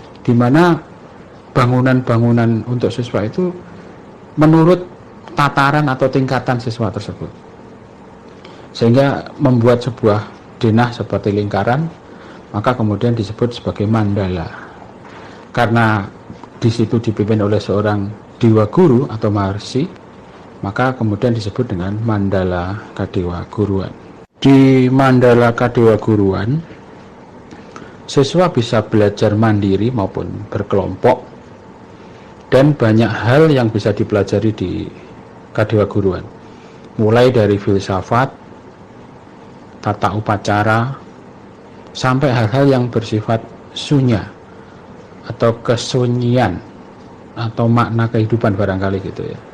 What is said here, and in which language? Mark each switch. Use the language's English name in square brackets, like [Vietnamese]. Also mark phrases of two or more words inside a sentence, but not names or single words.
[Indonesian] di mana bangunan-bangunan untuk siswa itu menurut tataran atau tingkatan siswa tersebut, sehingga membuat sebuah denah seperti lingkaran, maka kemudian disebut sebagai mandala. Karena di situ dipimpin oleh seorang dewa guru atau maharsi, maka kemudian disebut dengan mandala kadewa guruan. Di mandala kadewa guruan, siswa bisa belajar mandiri maupun berkelompok, dan banyak hal yang bisa dipelajari di kadewa guruan, mulai dari filsafat, tata upacara, sampai hal-hal yang bersifat sunya atau kesunyian atau makna kehidupan barangkali gitu ya.